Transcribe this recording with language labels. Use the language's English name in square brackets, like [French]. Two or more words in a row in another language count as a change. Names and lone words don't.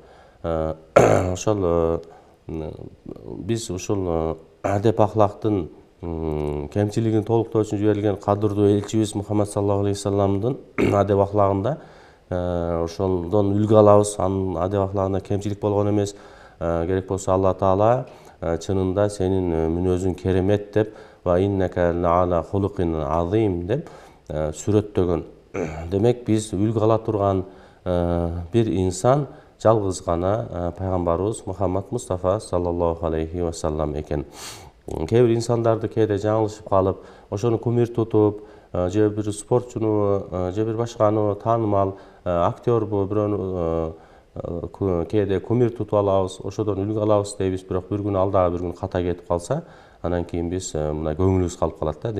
[Kyrgyz] Ошол биз ушул адеп ахлактын кемчилигин толуктоо үчүн жиберилген кадырдуу элчибиз Мухаммад [Arabic] صلى الله عليه وسلم [Kyrgyz] адеп ахлагында ошондон үлгү алабыз. Анын адеп ахлагында кемчилик болгон эмес. Керек болсо Алла Таала чынында сенин мүнөзүң керемет деп [Arabic] وإنك لعلى خلق عظيم [Kyrgyz] деп сүрөттөгөн. Демек биз үлгү ала турган бир инсан жалгыз гана пайгамбарыбыз Мухаммад Мустафа [Arabic] صلى الله عليه وسلم [Kyrgyz] экен. Кээ бир инсандарды кээде жаңылышып калып, ошону кумир тутуп, же бир спортчуну, же бир башканы таанымал актербу, бирөөнү кээде кумир тутуп алабыз, ошодон үлгү алабыз дейбиз, бирок бир күн алдагы бир күн ката кетип калса, анан кийин биз мына көңүлүбүз калып калат да.